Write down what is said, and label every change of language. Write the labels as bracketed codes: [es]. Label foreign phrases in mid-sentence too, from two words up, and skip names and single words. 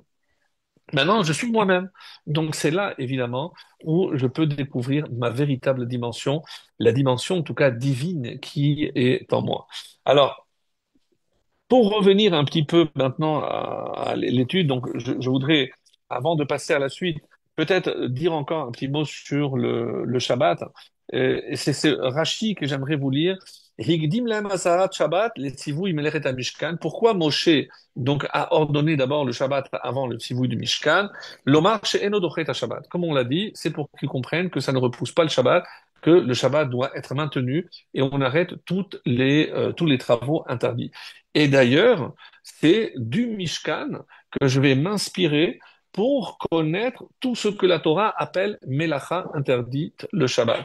[fr] Maintenant, je suis moi-même. Donc, c'est là, évidemment, où je peux découvrir ma véritable dimension, la dimension, en tout cas, divine qui est en moi. Alors, pour revenir un petit peu maintenant à l'étude, donc je voudrais, avant de passer à la suite, peut-être dire encore un petit mot sur le Shabbat. Et c'est ce Rashi que j'aimerais vous lire. [he] הקדים להם אזהרת שבת, לציווי מלאכת משכן. [fr] Pourquoi Moshe donc a ordonné d'abord le Shabbat avant le tzivui du Mishkan? [he] לומר שאינו דוחה שבת. [fr] Comme on l'a dit, c'est pour qu'ils comprennent que ça ne repousse pas le Shabbat, que le Shabbat doit être maintenu et on arrête tous les travaux interdits. Et d'ailleurs, c'est du Mishkan que je vais m'inspirer pour connaître tout ce que la Torah appelle Melacha interdite le Shabbat.